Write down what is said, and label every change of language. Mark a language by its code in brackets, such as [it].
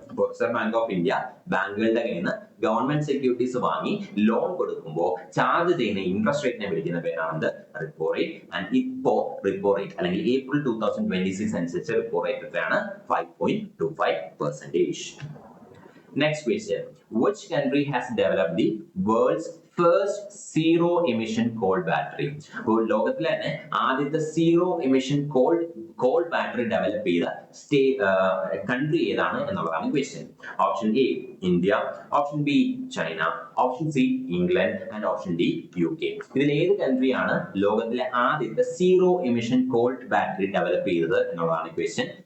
[ml] അപ്പോൾ reserve bank of India ബാങ്കുകളുടെ കയ്യിൽ നിന്ന് ഗവൺമെന്റ് സെക്യൂരിറ്റീസ് വാങ്ങി ലോൺ കൊടുക്കുമ്പോൾ ചാർജ് ചെയ്യുന്ന ഇൻട്രസ്റ്റ് റേറ്റിനെ വിളിക്കുന്ന പേരാണ് റിപ്പോ റേറ്റ്. ആൻഡ് ഇപ്പോ റിപ്പോ റേറ്റ് അല്ലെങ്കിൽ ഏപ്രിൽ 2026 അനുസരിച്ച് റിപ്പോ റേറ്റ് എത്രയാണ്? [en] 5.25%. Next question. Which country has developed the world's first zero emission coal battery? [ml] അപ്പോൾ ലോകത്തിലെ തന്നെ ആദ്യത്തെ zero emission call battery develop ചെയ്ത കൺട്രി ഏതാണ് എന്നുള്ളതാണ് question. [en] Option A India, option B China, option C England and option D UK. [ml] ഇതിൽ ഏത് കൺട്രിയാണ് ലോകത്തിലെ ആദ്യത്തെ zero emission call battery develop ചെയ്തത് എന്നുള്ളതാണ് ക്വസ്റ്റ്യൻ.